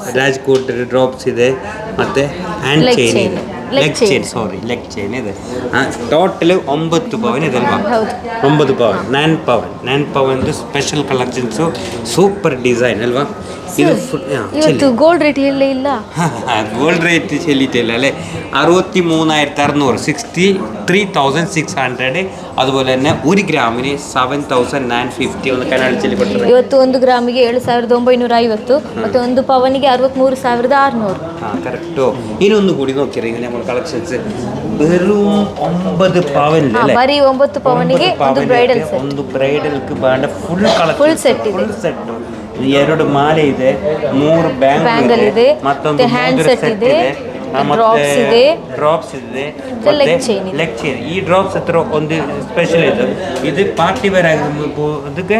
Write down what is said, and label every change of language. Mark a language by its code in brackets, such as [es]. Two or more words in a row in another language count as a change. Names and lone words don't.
[kn] ರಾಜ್ಕೋಟ್ ಡ್ರಾಪ್ಸ್ ಇದೆ, ಮತ್ತು ಹ್ಯಾಂಡ್ Leg ಚೈನ್ chain. ಇದೆ, Leg ಲೆಗ್ chain. ಚೈನ್, [en] sorry leg chain [kn] ಇದೆ. ಟೋಟಲ್ 9 ಪವನ್ ಇದೆ ಅಲ್ವಾ? ಹೌದು. 9 ಪವನ್, 9 ಪವನ್ದು [en] special collections, super design [kn] ಅಲ್ವಾ? ಇದು ಇವತ್ತು [en] gold rate [kn] ಎಲ್ಲೇ ಇಲ್ಲ. [en] gold rate [ml] ചെല്ലിയിട്ടില്ല അല്ലേ? 63,600, 63,600. അതുപോലെ തന്നെ 1 ഗ്രാമിന് 7,950 ഒന്ന് കനാൽ ചെല്ലിപ്പെട്ടത്. [kn] ಇವತ್ತು 1 ಗ್ರಾಮಿಗೆ 7,950 ಮತ್ತು 1 ಪವನಿಗೆ 63,600. ಹಾಂ, ಕರೆಕ್ಟು. ಇನ್ನೊಂದು ಕೂಡಿ ನೋಡ್ತೀರಿ ಈಗ ನಮ್ಮ ಕಲೆಕ್ಷನ್ಸ್ [ml] വെറും 9 പവൻ അല്ലേ? [kn] ಬರೀ 9 ಪವನಿಗೆ ಒಂದು [en] bridal set. [kn] ಒಂದು ಬ್ರೈಡಲ್ಗೆ ಬಾಂಡ [en] full collection, Full set [kn] ಇದೆ. [en] full set. [kn] 2 ಮಾಲೆ ಇದೆ, 3 ಬ್ಯಾಂಗಲ್ ಇದೆ, ಮತ್ತೊಂದು ಹ್ಯಾಂಡ್ ಮೋದಿರ ಸೆಟ್ ಸೆಟ್ ಇದೆ, ಮತ್ತೆ ಡ್ರಾಪ್ಸ್ ಇದೆ, ಡ್ರಾಪ್ಸ್ ಇದೆ, [en] leg chain [kn] ಇದೆ. [en] leg chain. [kn] ಈ ಡ್ರಾಪ್ಸ್ ಹತ್ರ ಒಂದು ಸ್ಪೆಷಲ್ ಇದು [en] party wear [kn] ಆಗಿ ಅದಕ್ಕೆ